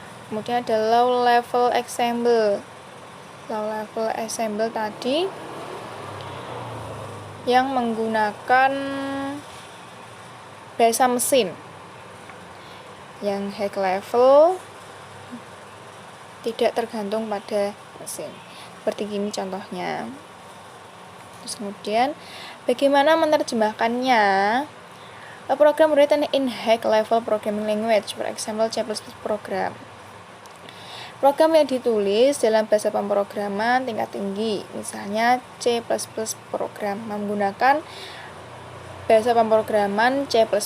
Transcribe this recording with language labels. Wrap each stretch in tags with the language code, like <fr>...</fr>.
<id>Kemudian ada low level example. Low level example tadi yang menggunakan bahasa mesin. Yang high level tidak tergantung pada mesin. Seperti gini contohnya. Terus kemudian bagaimana menerjemahkannya?</id> <en>A program written in high level programming language, for example C++ program.</en> <id>Program yang ditulis dalam bahasa pemrograman tingkat tinggi, misalnya C++ program, menggunakan bahasa pemrograman C++.</id>